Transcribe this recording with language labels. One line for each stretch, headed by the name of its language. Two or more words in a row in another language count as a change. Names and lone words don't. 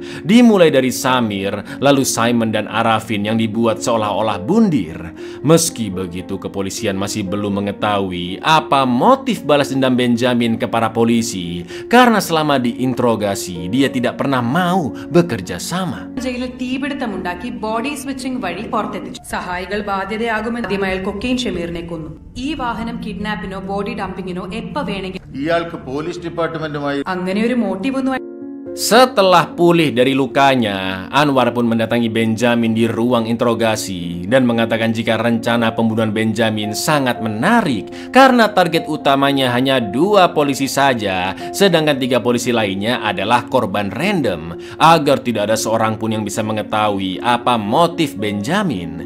Indonesian: Dimulai dari Samir, lalu Simon dan Arafin yang dibuat seolah-olah bundir. Meski begitu, kepolisian masih belum mengetahui apa motif balas dendam Benjamin ke para polisi karena selama diinterogasi dia tidak pernah mau bekerja sama.
Malayalam: ജയിലിൽ തീപിടുത്തമുണ്ടാക്കി
English: body switching
Malayalam: വഴി പുറത്തെത്തിച്ചു. സഹായികൾ ബാധ്യതയാകുമെന്ന് അയാൾ കൊക്കെയിൻ ഷമീറിനെ കൊന്നു. ഈ വാഹനം കിഡ്നാപ്പിനോ
English: body dumping-ino
Malayalam: എപ്പോ വേണമെങ്കിലും ഇയാൾക്ക് പോലീസ് ഡിപ്പാർട്ട്മെന്റുമായി അങ്ങനെ ഒരു മോട്ടീവ് ഒന്നും.
Indonesian: Setelah pulih dari lukanya, Anwar pun mendatangi Benjamin di ruang interogasi dan mengatakan jika rencana pembunuhan Benjamin sangat menarik karena target utamanya hanya 2 polisi saja, sedangkan 3 polisi lainnya adalah korban random, agar tidak ada seorang pun yang bisa mengetahui apa motif Benjamin.